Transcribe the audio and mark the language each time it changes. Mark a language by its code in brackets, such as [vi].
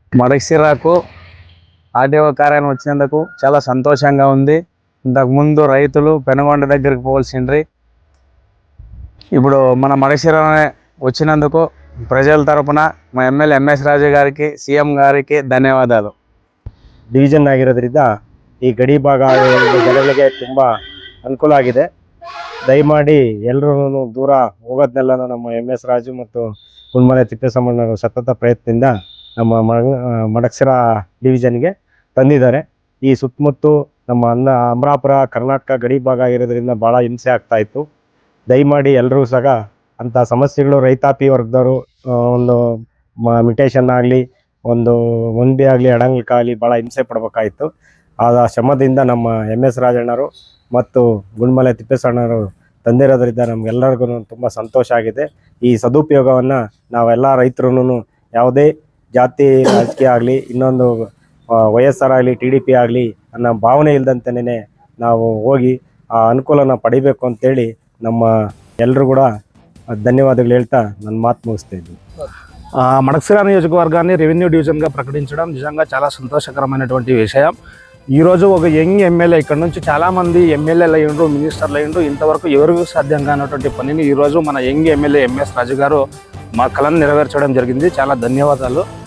[te] మడకసిరకు RDO కార్యాలయం వచ్చినందుకు చాలా సంతోషంగా ఉంది. ఇంతకుముందు రైతులు పెనుగొండ దగ్గరికి పోవాల్సిండ్రి. ఇప్పుడు మన మడకసిరలోనే వచ్చినందుకు ప్రజల తరపున మా ఎమ్మెల్యే ఎంఎస్ ರಾಜು గారికి, ಸಿಎಂ గారికి [kn] ಧನ್ಯವಾದಗಳು. ಡಿವಿಷನ್ ಆಗಿರೋದ್ರಿಂದ ಈ ಗಡಿ ಭಾಗ ಜನಗಳಿಗೆ ತುಂಬ ಅನುಕೂಲ ಆಗಿದೆ. ದಯಮಾಡಿ ಎಲ್ಲರೂ ದೂರ ಹೋಗೋದನ್ನೆಲ್ಲ ನಮ್ಮ ಎಂಎಸ್ ರಾಜು ಮತ್ತು ಗುಂಡ್ಮಲೆ ತಿಪ್ಪೇಸ್ವಾಮಣ್ಣವರು ಸತತ ಪ್ರಯತ್ನದಿಂದ ನಮ್ಮ ಮಡಕಸಿರ ಡಿವಿಷನ್ಗೆ ತಂದಿದ್ದಾರೆ. ಈ ಸುತ್ತಮುತ್ತ ನಮ್ಮ ಅಮರಾಪುರ ಕರ್ನಾಟಕ ಗಡಿ ಭಾಗ ಆಗಿರೋದ್ರಿಂದ ಭಾಳ ಹಿಂಸೆ ಆಗ್ತಾಯಿತ್ತು. ದಯಮಾಡಿ ಎಲ್ಲರೂ ಸಹ ಅಂಥ ಸಮಸ್ಯೆಗಳು ರೈತಾಪಿ ವರ್ಗದವರು ಒಂದು ಮಿಟೇಷನ್ ಆಗಲಿ, ಒಂದು ಒಂದೇ ಆಗಲಿ, ಅಡಂಗ್ಲಿಕ್ಕಾಗಲಿ ಭಾಳ ಹಿಂಸೆ ಪಡಬೇಕಾಯಿತು. ಆ ಶ್ರಮದಿಂದ ನಮ್ಮ ಎಂಎಸ್ ರಾಜಣ್ಣವರು ಮತ್ತು ಗುಂಡ್ಮಲೆ ತಿಪ್ಪೇಸ್ವಾಮಣ್ಣವರು ತಂದಿರೋದ್ರಿಂದ ನಮಗೆಲ್ಲರಿಗೂ ತುಂಬ ಸಂತೋಷ ಆಗಿದೆ. ಈ ಸದುಪಯೋಗವನ್ನು ನಾವೆಲ್ಲ ರೈತರು ಯಾವುದೇ ಜಾತಿ ರಾಜಕೀಯ ಆಗಲಿ, ಇನ್ನೊಂದು ವೈಎಸ್ಆರ್ ಆಗಲಿ, TDP ಆಗಲಿ ಅನ್ನೋ ಭಾವನೆ ಇಲ್ದಂತೆಯೇ ನಾವು ಹೋಗಿ ಆ ಅನುಕೂಲನ ಪಡಿಬೇಕು ಅಂತೇಳಿ ನಮ್ಮ ಎಲ್ಲರೂ [te] కూడా ధన్యవాదాలు [kn] ಹೇಳ್ತಾ ನನ್ನ [te] మాటలు ముగిస్తా [kn] ఇದ್ದೀನಿ. [te] మడకసిర నియోజకవర్గాన్ని రెవెన్యూ డివిజన్గా ప్రకటించడం నిజంగా చాలా సంతోషకరమైనటువంటి విషయం. ఈరోజు ఒక యంగ్ ఎమ్మెల్యే, ఇక్కడ నుంచి చాలామంది ఎమ్మెల్యేలు అయ్యిండ్రు, మినిస్టర్లు అయ్యిండ్రు, ఇంతవరకు ఎవరికి సాధ్యం కానటువంటి పనిని ఈరోజు మన యంగ్ ఎమ్మెల్యే ఎంఎస్ రాజు గారు మా కళను నెరవేర్చడం జరిగింది. చాలా ధన్యవాదాలు.